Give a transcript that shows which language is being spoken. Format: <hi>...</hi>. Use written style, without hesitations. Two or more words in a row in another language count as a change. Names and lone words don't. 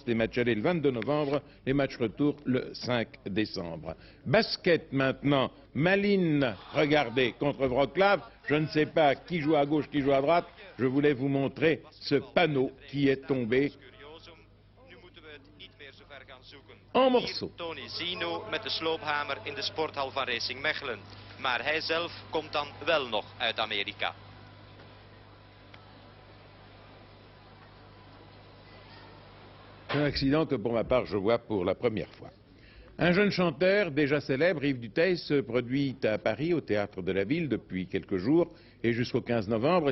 <fr>Les matchs aller le 22 novembre, les matchs retour le 5 décembre. Basket maintenant, Malines, regardez, contre Wrocław. Je ne sais pas qui joue à gauche, qui joue à droite. Je voulais vous montrer ce panneau qui est tombé en morceaux.</fr> <nl>Tony Zino met de sloophamer in de sporthal van Racing Mechelen. Maar hij zelf komt dan wel nog uit Amerika.</nl> <fr>Un accident que pour ma part je vois pour la première fois. Un jeune chanteur déjà célèbre, Yves Duteil, se produit à Paris au Théâtre de la Ville depuis quelques jours et jusqu'au 15 novembre.</fr>